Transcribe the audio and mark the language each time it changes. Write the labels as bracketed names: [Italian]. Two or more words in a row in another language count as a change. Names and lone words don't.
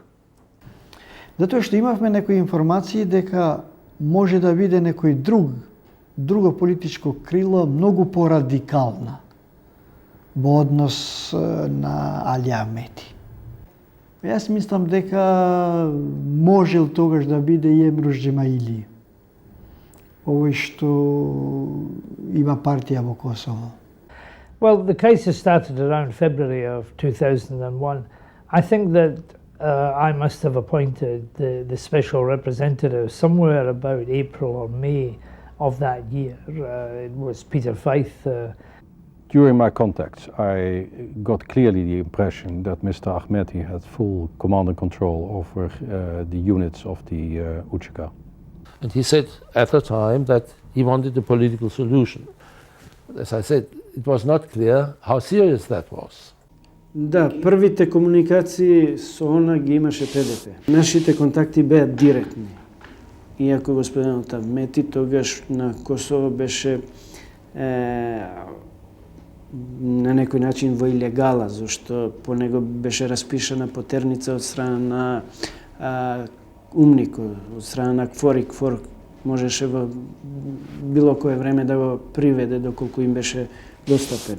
[Macedonian] Затоа што имавме некои информации дека може да биде некој друго политичко крило многу порадикална во однос на Али Ахмети. Јас мислам дека можел тогаш да биде и Емруш Джемаили, овој што има партија во Косово. [English] Well, the crisis started around February of 2001. I think that I must have appointed the special representative somewhere about April or May of that year. It was Peter Feith. During my contacts, I got clearly the impression that Mr. Ahmeti had full command and control over the units of the UÇK. And he said at the time that he wanted a political solution. As I said, it was not clear how serious that was. [Macedonian] Да, првите комуникации со она ги имаше ПДП. Нашите контакти беа директни. Иако господинот Ахмети тогаш на Косово беше на некој начин во илегала, зашто по него беше распишана потерница од страна на Умник, од страна на Кфор, и Кфор можеше во било кое време да го приведе доколку им беше достапен.